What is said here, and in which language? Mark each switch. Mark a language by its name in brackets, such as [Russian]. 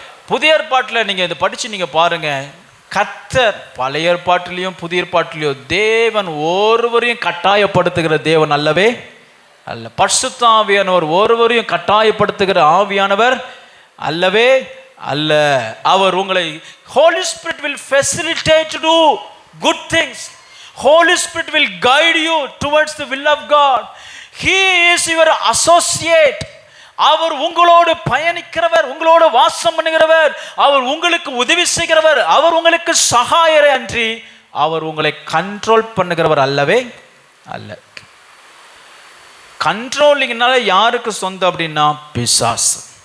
[Tamil] புதிய ஏற்பாட்டில் நீங்கள் இதை படித்து நீங்கள் பாருங்க, கர்த்தர் பழைய ஏற்பாட்டிலையும் புதிய ஏற்பாட்டிலையும் தேவன் ஒருவரையும் கட்டாயப்படுத்துகிற தேவன் அல்லவே அல்ல. பரிசுத்த ஆவியானவர் ஒருவரையும் கட்டாயப்படுத்துகிற ஆவியானவர் அல்லவே அல்ல. அவர் உங்களை [English] Holy Spirit will facilitate to do good things. Holy Spirit will guide you towards the will of God. He is your associate. [Tamil] அவர் உங்களோடு பயணிக்கிறவர், உங்களோடு வாசம் பண்ணுகிறவர், அவர் உங்களுக்கு உதவி செய்கிறவர், அவர் உங்களுக்கு சகாயரே அன்றி அவர் உங்களை கண்ட்ரோல் பண்ணுகிறவர் அல்லவே அல்ல. கண்ட்ரோலிங்னால யாருக்கு சொந்தம் அப்படின்னா பிசாசு.